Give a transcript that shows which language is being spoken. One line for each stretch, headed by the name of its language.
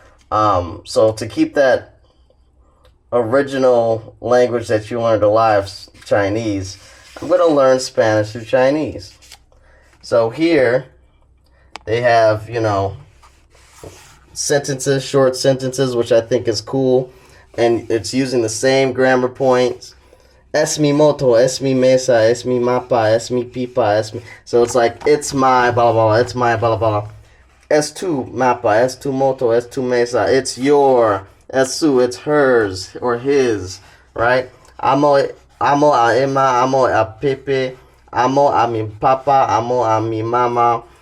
English: So to keep that original language that you learned alive, Chinese, I'm going to learn Spanish through Chinese. So here they have, sentences, short sentences, which I think is cool. And it's using the same grammar points.
Spanish: Es mi moto, es mi mesa, es mi mapa, es mi pipa, es mi...
English: So it's like, it's my blah, blah, blah, it's my blah, blah, blah.
Spanish: Es tu mapa, es tu moto, es tu mesa,
English: it's your,
Spanish: es su,
English: it's hers or his, right?
Spanish: Amo a Emma, amo a Pepe, amo a mi papa, amo a mi mama.